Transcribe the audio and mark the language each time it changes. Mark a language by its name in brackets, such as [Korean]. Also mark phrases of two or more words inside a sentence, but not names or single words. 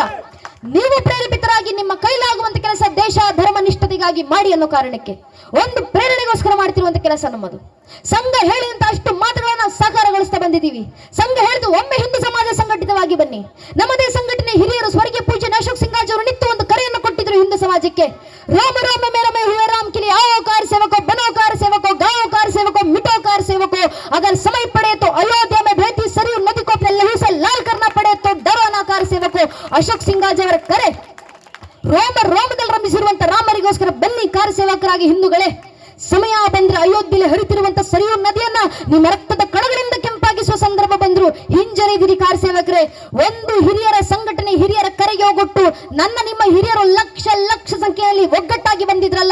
[Kannada] ನೀವು ಪ್ರೇರೇಪಿತರಾಗಿ ನಿಮ್ಮ ಕೈಲಾಗುವಂತ ಕೆಲಸ ದೇಶ ಧರ್ಮ ನಿಷ್ಠತೆಗಾಗಿ ಮಾಡಿ ಅನ್ನೋ ಕಾರಣಕ್ಕೆ, ಒಂದು ಪ್ರೇರಣೆಗೋಸ್ಕರ ಮಾಡ್ತಿರುವಂತ ಕೆಲಸ ನಮ್ಮದು. ಸಂಘ ಹೇಳಿದಂತ ಅಷ್ಟು ಮಾತುಗಳನ್ನ ಸಾಕಾರಗೊಳಿಸ್ತಾ ಬಂದಿದ್ದೀವಿ. ಸಂಘ ಹೇಳಿದು ಒಮ್ಮೆ ಹಿಂದೂ ಸಮಾಜ ಸಂಘಟಿತವಾಗಿ ಬನ್ನಿ. ನಮ್ಮದೇ ಸಂಘಟನೆ ಹಿರಿಯರು ಸ್ವರ್ಗೀಯ ಪೂಜ್ಯ ಅಶೋಕ್ ಸಿಂಗಾಜ್ ಅವರು ನಿತ್ಯ ಒಂದು ಕರೆಯನ್ನು ಕೊಟ್ಟಿದ್ರು ಹಿಂದೂ ಸಮಾಜಕ್ಕೆ. [Hindi] रोम रोम मेरे में हुए राम के लिए आओ कार सेवको, बनो कार सेवको, गाओ कार सेवको, मिटो कार सेवको, अगर समय पड़े तो अयोध्या में बहती सरयू नदी को अपने लहू से लाल करना पड़े तो डरो ना कार सेवको. [Kannada] ಅಶೋಕ್ ಸಿಂಗಾಜ್ ಅವರ ಕರೆ. ರೋಮದಲ್ಲಿ ರಂಭಿಸಿರುವಂತ ರಾಮರಿಗೋಸ್ಕರ ಬನ್ನಿ ಕಾರ ಸೇವಕರಾಗಿ ಹಿಂದೂಗಳೇ. ಸಮಯ ಬಂದ್ರೆ ಅಯೋಧ್ಯೆಯಲ್ಲಿ ಹರಿತಿರುವಂತ ಸರಿಯೂ ನದಿಯನ್ನ ನಿಮ್ಮ ರಕ್ತದ ಕಣಗಳಿಂದ ಕೆಂಪಾಗಿಸುವ ಸಂದರ್ಭ ಬಂದ್ರು. ಹಿಂಜರಿದಿರಿ ಕಾರ ಸೇವಕರೇ. ಒಂದು ಹಿರಿಯರ ಸಂಘಟನೆ, ಹಿರಿಯರ ಕರೆಗೆ ಹೋಗೊಟ್ಟು ನನ್ನ ನಿಮ್ಮ ಹಿರಿಯರು ಲಕ್ಷ ಲಕ್ಷ ಸಂಖ್ಯೆಯಲ್ಲಿ ಒಗ್ಗಟ್ಟಾಗಿ ಬಂದಿದ್ರಲ್ಲ.